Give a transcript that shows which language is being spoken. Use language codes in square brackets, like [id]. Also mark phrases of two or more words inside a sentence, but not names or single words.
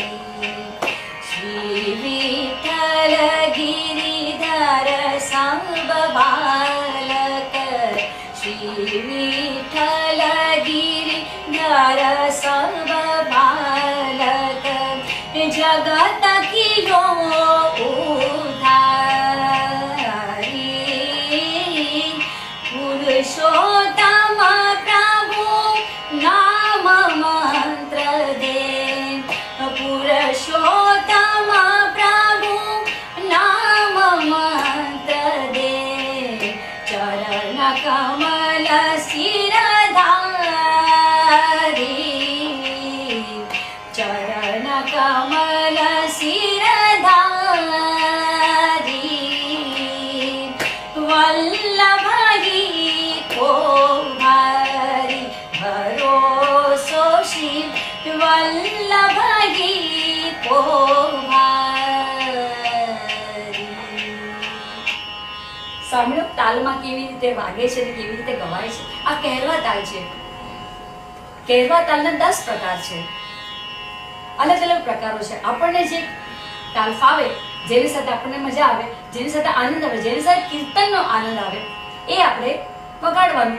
[bra] श्री विठ्ठल गिरिधर संग बालक, श्री विठ्ठल गिरिधर संग बालक, जगत कियो उधारी. पुरुषोत्तम प्रभु नाम मंत्र दे, पुरुषोत्तम प्रभु नाम कमल शिरधारी, चरण कमल शिरधारी, वल्लभगी को भारी भरोसो श्री वल्लभगी को [gu] સાંભળો તાલમાં કેવી રીતે વાગે છે અને કેવી રીતે ગવાય છે. આ કહેરવા તાલ છે. કહેરવા તાલના 10 પ્રકાર છે, અલગ અલગ પ્રકારો છે. આપણને જે તાલ ફાવે, જેની સાથે આપણને મજા આવે, જેની સાથે આનંદ આવે, જેની સાથે કીર્તનનો આનંદ આવે, એ આપણે વગાડવાનું.